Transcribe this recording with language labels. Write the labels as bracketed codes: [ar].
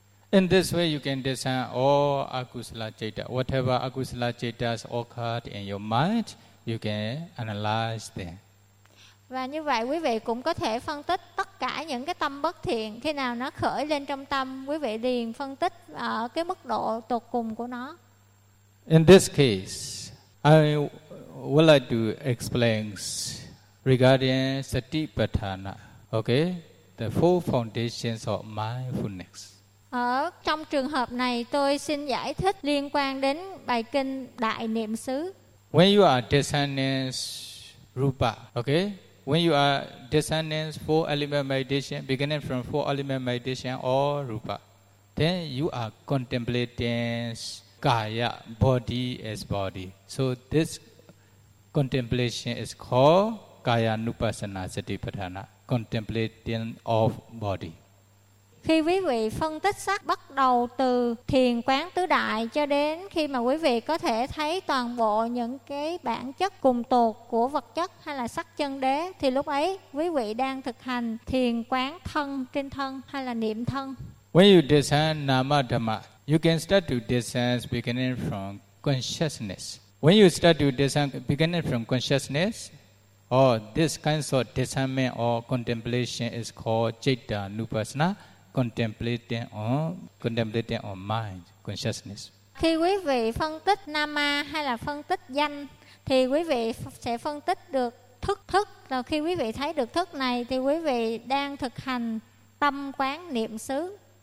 [en] In this way you can discern all akusala citta, whatever akusala cittas occurred in your mind, you can analyze them. [vi] Và như vậy quý vị cũng có thể phân tích tất cả những cái tâm bất thiện, khi nào nó khởi lên trong tâm, quý vị liền phân tích ở cái mức độ tột cùng của nó. [en] In this case, I would like to explain regarding Satipatthana, okay? The four foundations of mindfulness. [vi] Ở trong trường hợp này, tôi xin giải thích liên quan đến bài kinh Đại Niệm Xứ. [en] When you are discerning rupa, okay? When you are discerning four element meditation, beginning from four element meditation or rupa, then you are contemplating kaya, body as body. So this contemplation is called kaya nupassana satipatthana, contemplating of body. [vi] Khi quý vị phân tích sắc bắt đầu từ thiền quán tứ đại cho đến khi mà quý vị có thể thấy toàn bộ những cái bản chất cùng tột của vật chất hay là sắc chân đế, thì lúc ấy quý vị đang thực hành thiền quán thân trên thân hay là niệm thân. [en] When you discern nama dhamma, you can start to discern beginning from consciousness. When you start to discern beginning from consciousness, or this kind of discernment or contemplation is called citta nupassana, contemplating on mind, consciousness. [vi] Khi quý vị phân tích nama hay là phân tích danh, thì quý vị sẽ phân tích được thức. Rồi khi quý vị thấy được thức này, thì quý vị đang thực hành tâm quán niệm xứ.